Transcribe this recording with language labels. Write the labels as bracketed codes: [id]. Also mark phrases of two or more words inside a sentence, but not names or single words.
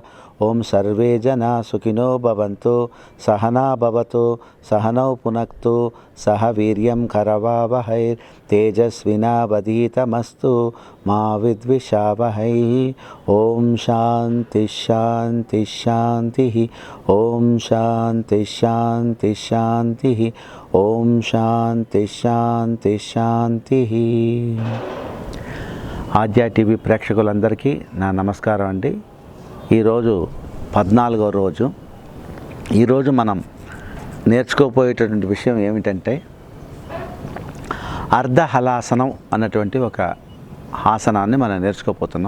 [sa] ओं सर्वे जना सुखिनो भवन्तु सहना भवतु सहनौ पुनक्तु सह वीर्यं करवावहै तेजस्विनावधीतमस्तु मा विद्विषावहै। ओं शान्ति शान्ति शान्तिः। ओं शान्ति शान्ति शान्तिः। ओं शान्ति शान्ति शान्तिः। [te] ఆద్య టీవీ ప్రేక్షకులందరికీ నా నమస్కారం అండి. ఈరోజు 14వ రోజు. ఈరోజు మనం నేర్చుకోపోయేటటువంటి విషయం ఏమిటంటే అర్ధహలాసనం అన్నటువంటి ఒక ఆసనాన్ని మనం నేర్చుకోపోతున్నాం.